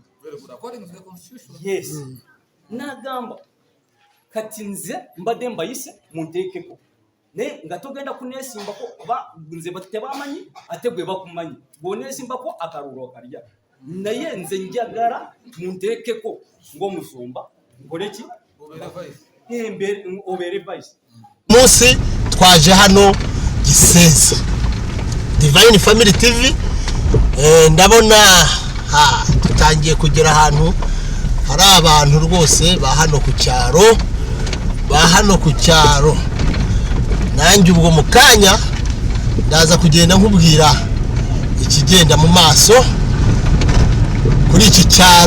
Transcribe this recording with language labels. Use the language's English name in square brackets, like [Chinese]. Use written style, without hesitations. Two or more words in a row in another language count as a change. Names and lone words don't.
[Ganda] Yes nagamba kati nze mbadde mbayise munteekeko naye nga togenda kunesimbako oba nze tebamanyi ate gwe bakumanyi bw'onesimbako akarulo okalya naye nze njagala munteekeko ng'omusumba nkoleki obeere vice. [Kinyarwanda] Munsi twaje hano Gisensa Divine Family TV ndabona tutangiye kugera ahantu hari abantu rwose ba hano ku cyaro nanjye ubwo mukanya ndaza kugenda nkubwira ikigenda mu maso kuri iki cyaro.